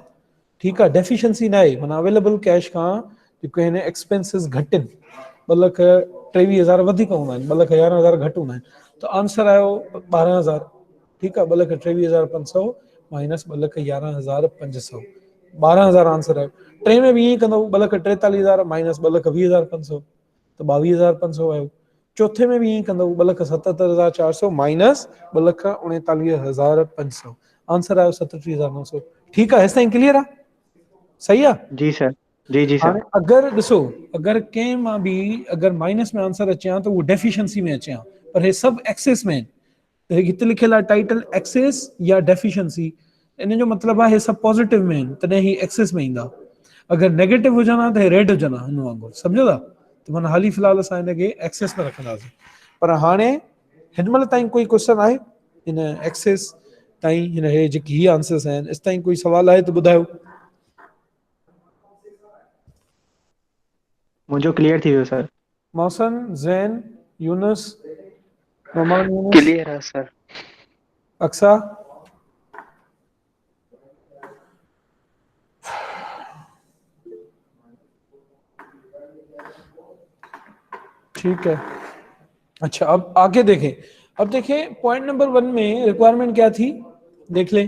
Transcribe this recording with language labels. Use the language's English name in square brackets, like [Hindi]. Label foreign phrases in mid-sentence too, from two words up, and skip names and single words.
[Sindhi] ठीकु आहे, डेफिशिएंसी न आहे, माना [English] available cash [Sindhi] खां जेके आहिनि एक्सपेंसिस घटि आहिनि, 2,23,000 वधीक हूंदा आहिनि, 2,11,000 घटि हूंदा आहिनि, त आंसर आयो 12,000। ठीकु आहे, 2,23,500 माइनस 2,11,500, 12,000 आंसर आयो। टे में बि ईअं ई कंदव, 2,43,000 माइनस 2,20,500, त 22,500 आयो। चौथे में [Hindi] भी यही [Sindhi] कंदव, 2,77,400 माइनस 2,39,500, आंसर आयो 37,900। [Hindi] ठीक है, [Sindhi] हेसि ताईं क्लियर आहे? सही आहे? [Hindi] जी सर। जी जी सर। [Sindhi] हाणे अगरि ॾिसो, अगरि कंहिं मां बि अगरि माइनस में आंसर अचे हा त उहो डेफिशिएंसी में अचे हा, पर हे सभु एक्सेस में आहिनि। त हिते लिखियल आहे [English] title excess [Sindhi] या डेफिशिएंसी, इन जो मतिलबु आहे हे सभु पॉजिटिव में आहिनि, तॾहिं ही एक्सेस में ईंदा। अगरि नेगेटिव हुजनि हा त हे रेड हुजनि हा, हिन वांगुरु, सम्झो था? त माना हाली फ़िलहाल असां हिनखे एक्सेस में रखंदासीं। पर हाणे हिन महिल ताईं कोई क्वेश्चन आहे हिन एक्सेस ताईं, हिन हे जेकी ही आंसर्स आहिनि, इस ताईं कोई सवाल आहे त ॿुधायो। मुझे क्लियर थी वियो सर। मौसन, ज़ैन, यूनुस, नोमान यूनुस, [Hindi] क्लियर है सर। अक्सा। ठीक है, अच्छा अब आगे देखें। अब देखें पॉइंट नंबर 1 में रिक्वायरमेंट क्या थी, देख लें।